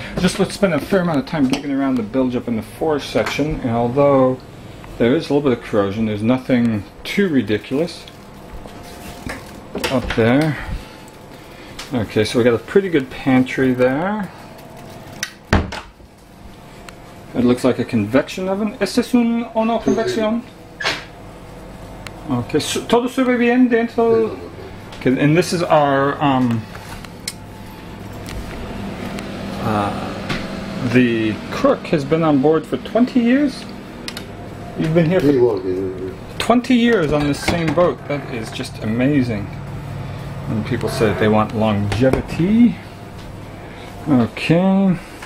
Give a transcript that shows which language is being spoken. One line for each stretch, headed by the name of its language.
English: Just let's spend a fair amount of time digging around the bilge up in the 4 section, and although there is a little bit of corrosion, there's nothing too ridiculous up there. Okay, so we got a pretty good pantry there. It looks like a convection oven.
Spanish: ¿Este es un horno convección?
English: Okay, so,
Spanish: todo sube bien dentro.
English: Okay, and this is our the cook has been on board for 20 years. You've been here for 20 years on this same boat. That is just amazing. And people say they want longevity. Okay.